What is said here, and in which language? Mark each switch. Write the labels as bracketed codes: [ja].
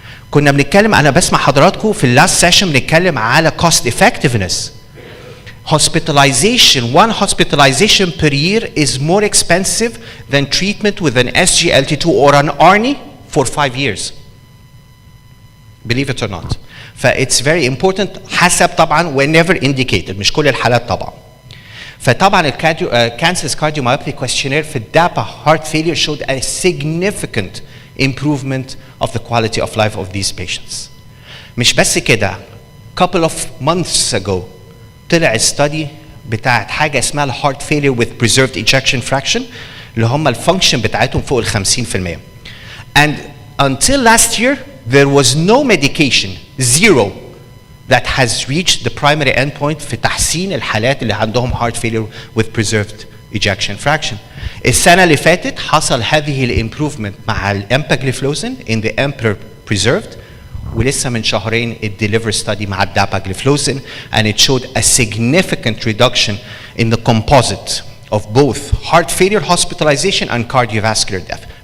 [ar] كنا بنتكلم، انا بسمع حضراتكم في اللاست سيشن بنتكلم على cost effectiveness. [en] Hospitalization, one hospitalization per year is more expensive than treatment with an SGLT2 or an ARNI for 5 years. Believe it or not. It's very important [ar] حسب طبعا whenever indicated، مش كل الحالات طبعا. [en] فطبعا Kansas cardiomyopathy questionnaire في DAPA heart failure showed a significant improvement of the quality of life of these patients. [ar] مش بس كده، [en] couple of months ago [ar] طلع study بتاعت حاجه اسمها ال heart failure with preserved ejection fraction اللي هم الفانكشن بتاعتهم فوق ال 50%. [en] And until last year there was no medication, zero, that has reached the primary endpoint [ar] في تحسين الحالات اللي عندهم [en] heart failure with preserved ejection fraction. [ar] السنة اللي فاتت حصل هذه الامبروفمنت مع الامباجليفلوزين [en] in the emperor preserved، [ar] ولسه من شهرين الديليفر ستادي مع الداباجليفلوزين [en] and it showed a significant reduction in the composite of both heart failure hospitalization and cardiovascular death.